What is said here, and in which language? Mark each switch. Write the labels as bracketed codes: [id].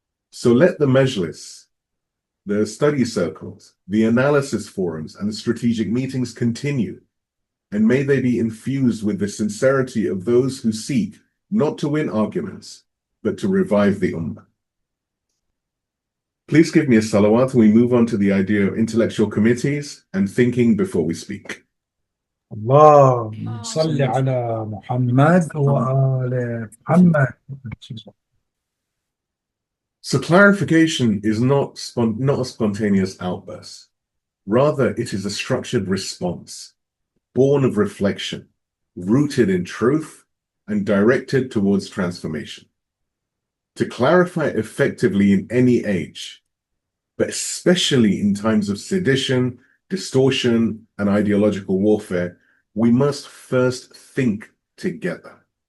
[en] So let the majlis, the study circles, the analysis forums, and the strategic meetings continue, and may they be infused with the sincerity of those who seek not to win arguments, but to revive the ummah. Please give me a salawat and we move on to the idea of intellectual committees and thinking before we speak. [ar] اللهم صل على محمد وآل محمد. [en] So clarification is not a spontaneous outburst. Rather, it is a structured response, born of reflection, rooted in truth, and directed towards transformation. To clarify effectively in any age, but especially in times of sedition, distortion, and ideological warfare, we must first think together.